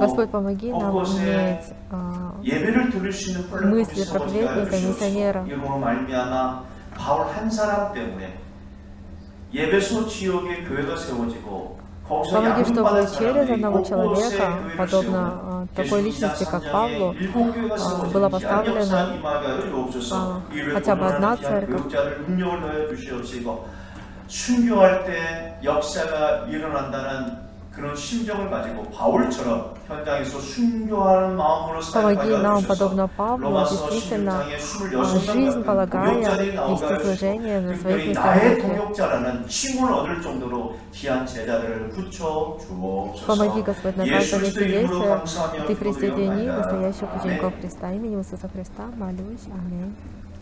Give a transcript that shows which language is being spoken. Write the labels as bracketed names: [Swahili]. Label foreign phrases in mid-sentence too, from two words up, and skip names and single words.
[Russian] Господь, помоги нам [Korean] 곳곳에 [Russian] иметь [Korean] 예배를 들을 수 있는 플랫폼이 [Russian] мысли проповедника, миссионера. [Korean] 이로 말미암아 바울 한 사람 때문에 예배소 지역에 교회가 세워지고 [Russian] Помоги, чтобы через одного человека, подобно такой личности, как Павлу, была поставлена хотя бы одна церковь. [Korean] 순교할 때 역사가 일어난다는 그런 심정을 가지고 바울처럼 현장에서 순교하는 마음으로 [Russian] Помоги нам, [Korean] 살아가게 [Russian] подобно [Korean] 하옵소서. [Russian] Павлу, [Korean] 로마서 [Russian] действительно [Korean] 16장에 [Russian] жизнь полагая вести служение на своих местах [Korean] 나의 [Russian] действия. [Korean] 동역자라는 칭을 얻을 정도로 귀한 제자들을 붙여 주옵소서. [Russian] Помоги, Господь, на каждом месте действия Ты присоедини настоящих настоящих учеников Христа. Именем Иисуса Христа молюсь. Аминь.